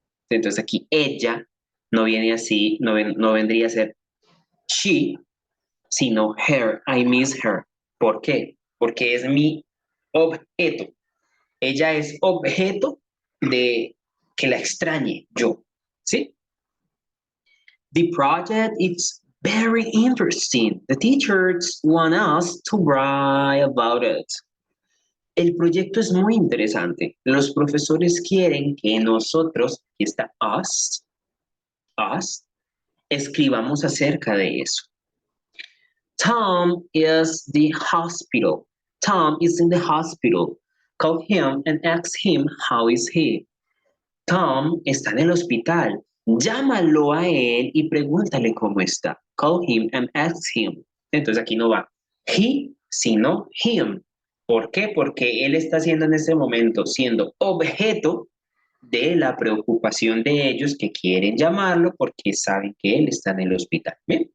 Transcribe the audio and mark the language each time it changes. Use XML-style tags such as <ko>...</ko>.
<es>Entonces aquí ella no viene así, no vendría a ser she, sino her.</es> <en>I miss her.</en> <es>¿Por qué? Porque es mi objeto. Ella es objeto de que la extrañe yo. ¿Sí?</es> <en>The project is very interesting. The teachers want us to write about it.</en> <es>El proyecto es muy interesante. Los profesores quieren que nosotros, aquí está us, escribamos acerca de eso.</es> <en>Tom is the hospital. Tom is in the hospital. Call him and ask him how is he.</en> <es>Tom está en el hospital. Llámalo a él y pregúntale cómo está.</es> <en>Call him and ask him.</en> <es>Entonces aquí no va he, sino him. ¿Por qué? Porque él está siendo en este momento, siendo objeto de la preocupación de ellos que quieren llamarlo porque saben que él está en el hospital. ¿Bien?</es>